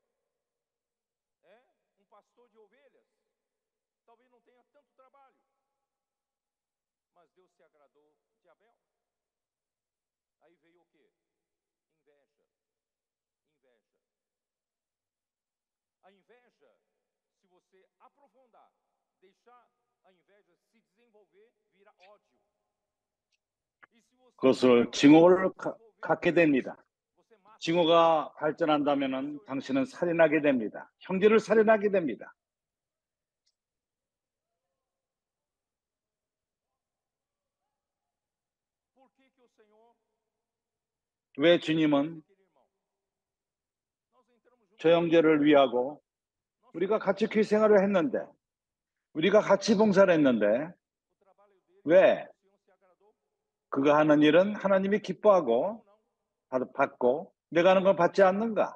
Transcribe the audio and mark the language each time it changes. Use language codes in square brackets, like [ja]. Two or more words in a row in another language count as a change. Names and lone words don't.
[pt] Um pastor de ovelhas, talvez não tenha tanto trabalho, mas Deus se agradou de Abel. Aí veio o quê? Inveja. A inveja, se você aprofundar, deixar a inveja se desenvolver, vira ódio. [ko] 그것을 징후를 갖게 됩니다. 징후가 발전한다면 당신은 살인하게 됩니다. 형제를 살인하게 됩니다. 왜 주님은 저 형제를 위하고 우리가 같이 교회 생활을 했는데, 우리가 같이 봉사를 했는데, 왜 그가 하는 일은 하나님이 기뻐하고 받고 내가 하는 건 받지 않는가?